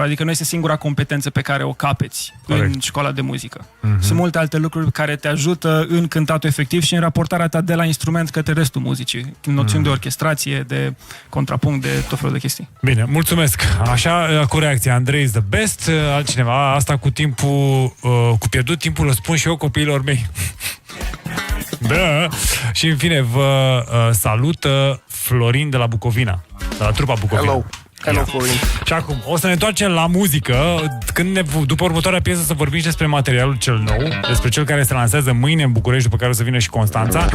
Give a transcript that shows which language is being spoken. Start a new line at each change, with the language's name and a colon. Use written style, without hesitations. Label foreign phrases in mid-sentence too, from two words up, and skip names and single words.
Romanian: Adică nu este singura competență pe care o capeți în școala de muzică. Sunt multe alte lucruri care te ajută în cântatul efectiv și în raportarea ta de la instrument către restul muzicii. Noțiuni de orchestrație, de contrapunct, de tot felul de chestii. Bine, mulțumesc. Așa, cu reacția Andrei
English: is the best.
Romanian: Altcineva, asta cu timpul, cu pierdut timpul, îl spun și eu copiilor mei. Da. Și în fine vă salută Florin de la Bucovina, de la trupa Bucovina. Hello, Florin. Și acum, o să ne întoarcem la muzică. După următoarea piesă să vorbim și despre materialul cel nou, despre cel care se lansează mâine în București, după care o să vină și Constanța.